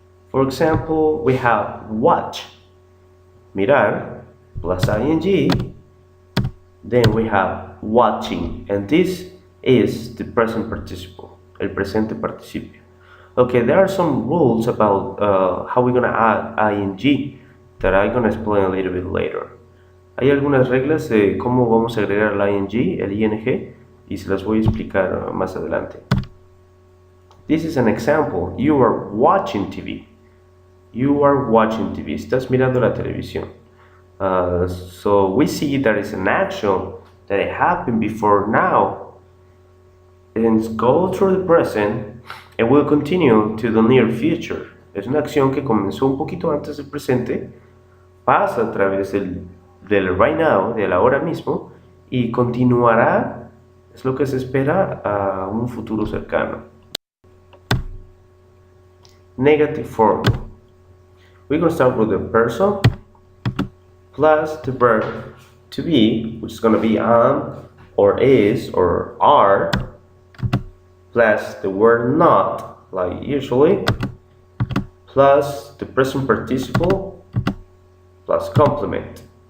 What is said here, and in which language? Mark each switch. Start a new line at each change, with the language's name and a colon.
English: For example, we have watch, mirar, plus ing. Then we have watching, and this is the present participle,
Spanish: el presente participio.
English: Okay, there are some rules about how we're gonna add ing that I'm gonna explain a little bit later.
Spanish: Hay algunas reglas de cómo vamos a agregar el ing, y se las voy a explicar más adelante.
English: This is an example. You are watching TV. You are watching TV.
Spanish: Estás mirando la televisión.
English: So we see that it's an action that it happened before now, and go through the present and will continue to the near future.
Spanish: Es una acción que comenzó un poquito antes del presente, pasa a través del
English: right now,
Spanish: del ahora mismo, y continuará, es lo que se espera, a un futuro cercano.
English: Negative form. We're going to start with the person plus the verb to be, which is going to be am, or is, or are, plus the word not, like usually, plus the present participle, plus complement.